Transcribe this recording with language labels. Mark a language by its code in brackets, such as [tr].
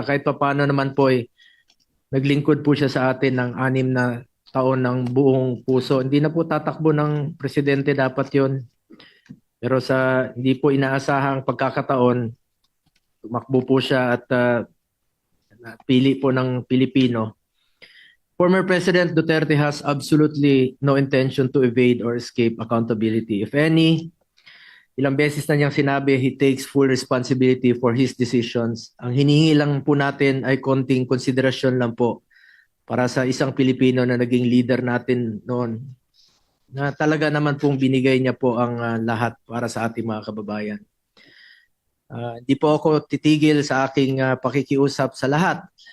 [tl] Kahit pa paano naman po'y naglingkod po siya sa atin ng 6 na taon ng buong puso. Hindi na po tatakbo ng presidente, dapat yon. Pero sa hindi po inaasahang pagkakataon, tumakbo po siya at pili po ng Pilipino. [en] Former President Duterte has absolutely no intention to evade or escape accountability. If any, [tl] ilang beses na niyang sinabi, [en] he takes full responsibility for his decisions. [tl] Ang hinihingi lang po natin ay konting konsiderasyon lang po para sa isang Pilipino na naging leader natin noon, na talaga naman pong binigay niya po ang lahat para sa ating mga kababayan. Hindi po ako titigil sa aking pakikiusap sa lahat.